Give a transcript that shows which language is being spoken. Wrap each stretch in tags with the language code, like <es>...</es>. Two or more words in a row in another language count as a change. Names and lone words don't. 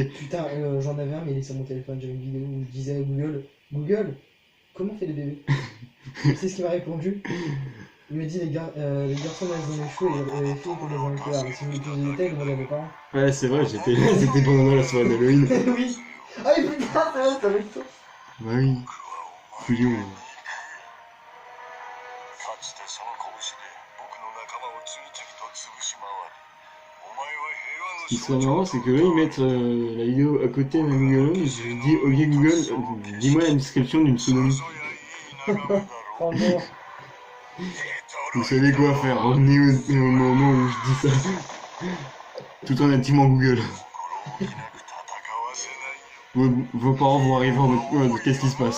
<fr>Putain, j'en avais un, mais il est sur mon téléphone. J'avais une vidéo où je disais à Google, Google, comment on fait les bébés? Tu sais ce qu'il m'a répondu? Il me dit les garçons naissent dans les cheveux et les filles comme dans les cœurs. Mais si vous voulez plus de détails, demandez à vos parents. Ouais, c'est vrai, j'étais là, c'était pendant la soirée d'Halloween. Oui. Ah mais putain, c'est vrai, c'est avec toi. Bah oui. Couillon.</fr> <ja>かつてその拳で僕の仲間を次々と潰し回り、お前は</ja> <fr>Ce qui serait marrant, c'est que là, ils mettent la vidéo à côté d'un Google Home, et je dis, ok Google, dis-moi la description d'une sodomie. Oh non. Vous savez quoi faire, revenez au moment où je dis ça. Tout en activant Google. Vos parents vont arriver en mode, qu'est-ce qui se passe?</fr>